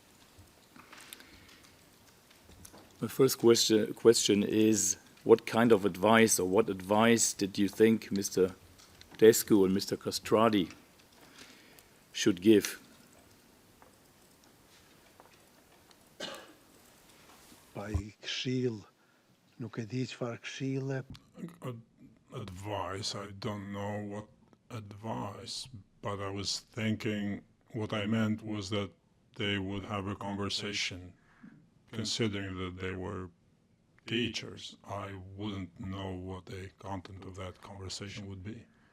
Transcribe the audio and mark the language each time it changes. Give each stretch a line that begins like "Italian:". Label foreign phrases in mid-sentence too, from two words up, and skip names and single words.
English: My first question is, what kind of advice, or what advice did you think Mr. Descu and Mr. Castrati should give?
Albanian: By këshill, nuk e di çfarë këshille.
English: Advice, I don't know what advice, but I was thinking what I meant was that they would have a conversation. Considering that they were teachers, I wouldn't know what the content of that conversation would be.